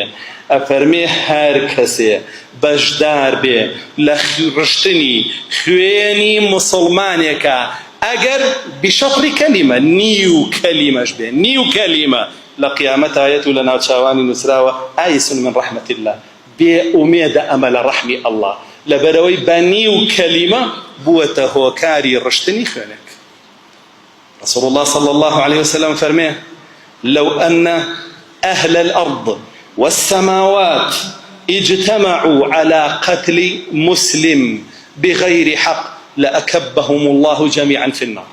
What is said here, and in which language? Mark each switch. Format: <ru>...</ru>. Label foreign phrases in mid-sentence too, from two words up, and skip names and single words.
<ckb>ئەفەرمێ هەر کەسێ بەشدار بێ لە ڕشتنی خوێنی موسڵمانێکە، ئەگەر بشەطری کەلیمە، نیو کەلیمەش بێ، نیو کەلیمە، لە قیامەت ئایەت و لە ناوچاوانی نووسراوە</ckb> <ar>ئایس من ڕەحمەت الله،</ar> <ckb>بێ ئومێدە ئەمە لە ڕەحمی ئەڵڵا، لەبەرەوەی بە نیو کەلیمە بووەتە هۆکاری ڕشتنی خوێنێک.</ckb> <ar>رسول الله صلى الله عليه وسلم فرميه لو أن أهل الأرض والسماوات اجتمعوا على قتل مسلم بغير حق لأكبهم الله جميعا في النار.</ar>